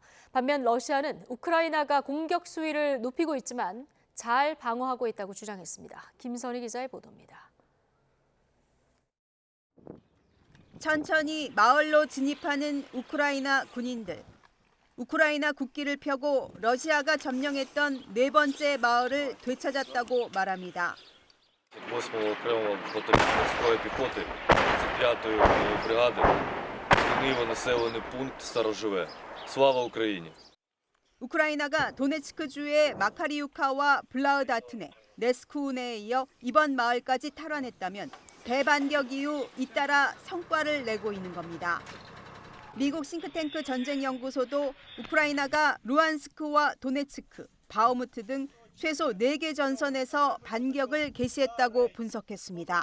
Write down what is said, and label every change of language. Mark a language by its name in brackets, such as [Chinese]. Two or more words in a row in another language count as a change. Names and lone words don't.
[Korean] 반면 러시아는 우크라이나가 공격 수위를 높이고 있지만 잘 방어하고 있다고 주장했습니다. 김선희 기자의 보도입니다. 천천히 마을로 진입하는 우크라이나 군인들. 우크라이나 국기를 펴고 러시아가 점령했던 네 번째 마을을 되찾았다고 말합니다. [Ukrainian] 8-го окремого мотоморської піхоти, 35-ї бригади, Києво населений пункт Староживе. Слава Україні! [Korean] 우크라이나가 도네츠크주의 마카리우카와 블라우다트네, 네스쿠네에 이어 이번 마을까지 탈환했다면 대반격 이후 잇따라 성과를 내고 있는 겁니다. 미국 싱크탱크 전쟁연구소도 우크라이나가 루안스크와 도네츠크, 바흐무트 등 최소 4개 전선에서 반격을 개시했다고 분석했습니다.